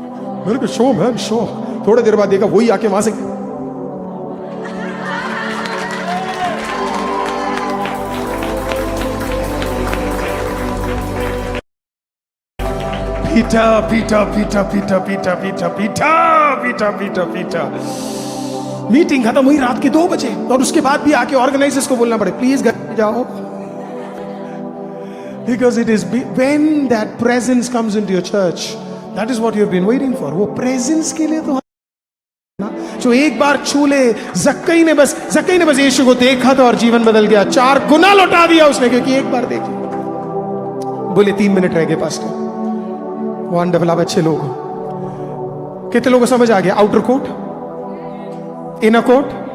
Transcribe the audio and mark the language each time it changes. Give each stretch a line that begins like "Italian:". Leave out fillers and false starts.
Hindi: मैंने कहा show man show. थोड़ी देर बाद देखा वही आके वहां से पीटा. मीटिंग खत्म हुई रात के 2 बजे और उसके बाद भी आके ऑर्गेनाइजर्स को बोलना पड़े प्लीज घर जाओ.
English: Because it is when that presence comes into your church, that is what you have been waiting for.
Hindi: वो presence के लिए तो जो एक बार छू ले. जक्कई ने बस यीशु को देखा था और जीवन बदल गया. 4 गुना लौटा दिया उसने क्योंकि एक बार देख. बोले 3 मिनट रह गए पास्टर. वंडरफुल. आप अच्छे लोग हो. कितने लोगों को समझ आ गया? Outer court, inner court.